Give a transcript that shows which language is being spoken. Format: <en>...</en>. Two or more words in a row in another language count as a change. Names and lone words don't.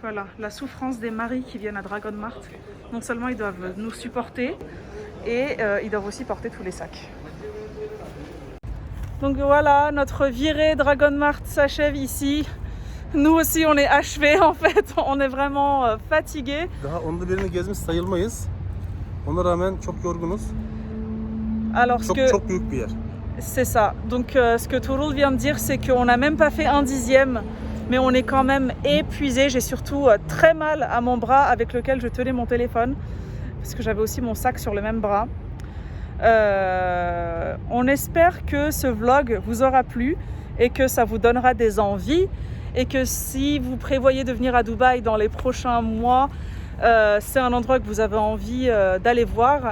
<fr>Voilà, la souffrance des maris qui viennent à Dragon Mart. Non seulement ils doivent nous supporter, et ils doivent aussi porter tous les sacs. Donc voilà, notre virée Dragon Mart s'achève ici. Nous aussi on est achevés en fait, on est vraiment fatigués.</fr> <tr>Daha onda birini gezmiş sayılmayız. Ona rağmen çok yorgunuz.</tr> <fr>Alors</fr> <tr>Çok büyük bir yer.</tr> <fr>c'est ça. Donc ce que Tuğrul vient de dire, c'est qu'on n'a même pas fait 1/10, mais on est quand même épuisé. J'ai surtout très mal à mon bras avec lequel je tenais mon téléphone, parce que j'avais aussi mon sac sur le même bras. On espère que ce vlog vous aura plu et que ça vous donnera des envies, et que si vous prévoyez de venir à Dubaï dans les prochains mois, c'est un endroit que vous avez envie d'aller voir.</fr>